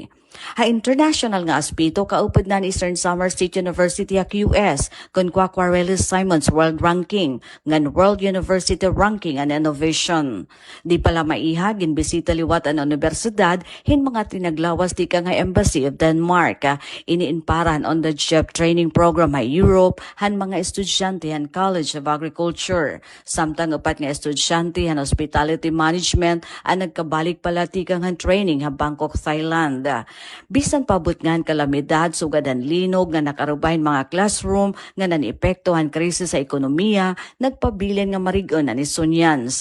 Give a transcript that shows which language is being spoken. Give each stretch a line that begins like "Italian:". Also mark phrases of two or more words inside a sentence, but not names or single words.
Waray: Ha international nga aspito kaupod na ni Eastern Samar State University ha QS kon Quarelis Simons World Ranking ngan World University Ranking and Innovation. Di pala maiha ginbisita liwat ang universidad hin mga tinaglawas di ka nga Embassy of Denmark. Iniinparan
English: on the job training program
Waray: ha Europe han mga estudyante han College of Agriculture. Samtang upat nga estudyante han Hospitality Management ang nagkabalik pala tikang han training ha Bangkok, Thailand. Bisan pabot ngan kalamidad sugad ang linog nga nakarubahin mga classroom nga nanepektuhan krisis sa ekonomiya, nagpabilin nga marigon na ni Sunyans.